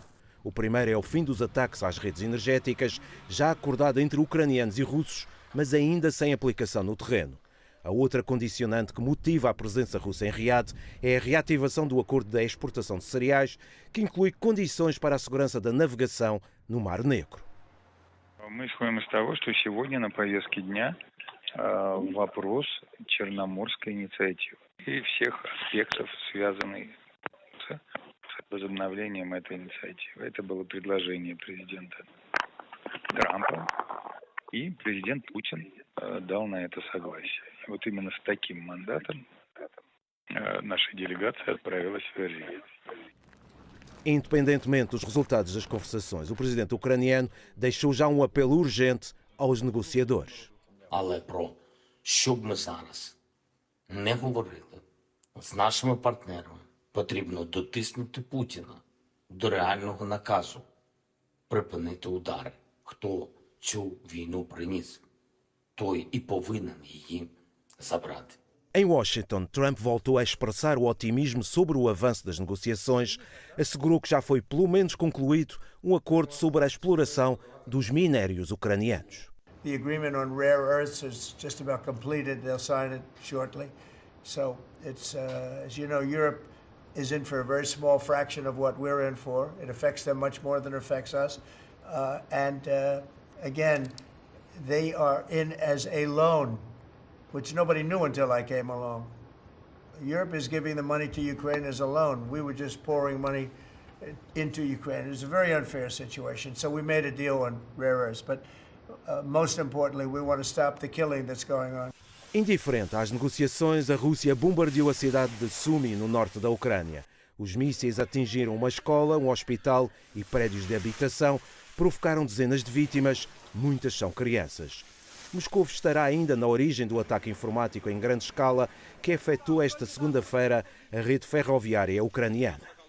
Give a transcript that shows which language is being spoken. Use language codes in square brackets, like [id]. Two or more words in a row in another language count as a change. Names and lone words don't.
[pt] O primeiro é o fim dos ataques às redes energéticas, já acordado entre ucranianos e russos, mas ainda sem aplicação no terreno. A outra condicionante que motiva a presença russa em Riad é a reativação do acordo da exportação de cereais, que inclui condições para a segurança da navegação no Mar Negro. [ru] Мы исходим из того, что сегодня на повестке дня вопрос Черноморской инициативы и всех аспектов, связанных с возобновлением этой инициативы. Это было предложение президента Трампа, и президент Путин дал на это согласие. И вот именно с таким мандатом наша делегация отправилась в Riad. [pt] Independentemente dos resultados das conversações, o presidente ucraniano deixou já um apelo urgente aos negociadores. [uk] Але про що б ми зараз не говорили з нашими партнерами, потрібно дотиснути Путіна до реального наказу припинити удари. Хто цю війну приніс, той і повинен її забрати. [pt] Em Washington, Trump voltou a expressar o otimismo sobre o avanço das negociações, assegurou que já foi pelo menos concluído um acordo sobre a exploração dos minérios ucranianos. [en] The agreement on rare earths is just about completed. They'll sign it shortly. So it's, as you know, Europe is in for a very small fraction of what we're in for. It affects them much more than it affects us. Again, they are in as a loan, which nobody knew until I came along. Europe is giving the money to Ukraine as a loan. We were just pouring money into Ukraine. It was a very unfair situation. So we made a deal on rare earths. But most importantly, we want to stop the killing that's going on. [pt] Indiferente às negociações, a Rússia bombardeou a cidade de Sumy, no norte da Ucrânia. Os mísseis atingiram uma escola, um hospital e prédios de habitação, provocaram dezenas de vítimas, muitas são crianças. Moscou estará ainda na origem do ataque informático em grande escala que afetou esta segunda-feira a rede ferroviária ucraniana.